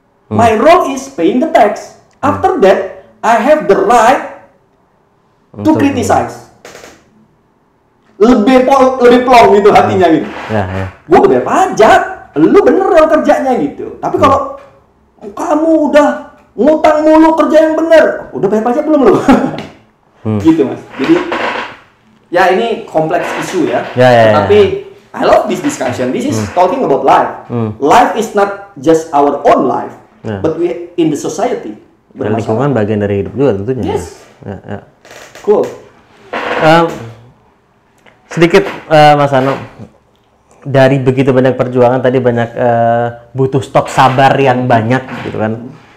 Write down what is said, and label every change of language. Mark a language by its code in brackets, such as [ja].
[en] My role is paying the tax. After that, I have the right to criticize. [id] Lebih plong gitu hatinya gitu. Gue bayar pajak, lu bener yang kerjanya gitu. Tapi kalau kamu udah ngutang mulu kerja yang bener, udah bayar pajak belum lu? Gitu Mas. Jadi ya ini kompleks isu ya. Tapi [en] I love this discussion. This is talking about life. Life is not just our own life, but we in the society. [id] Dan lingkungan bagian dari hidup juga tentunya. [en] Yes. Cool. [id] Sedikit Mas Ano, dari begitu banyak perjuangan tadi banyak butuh stok sabar yang banyak gitu kan.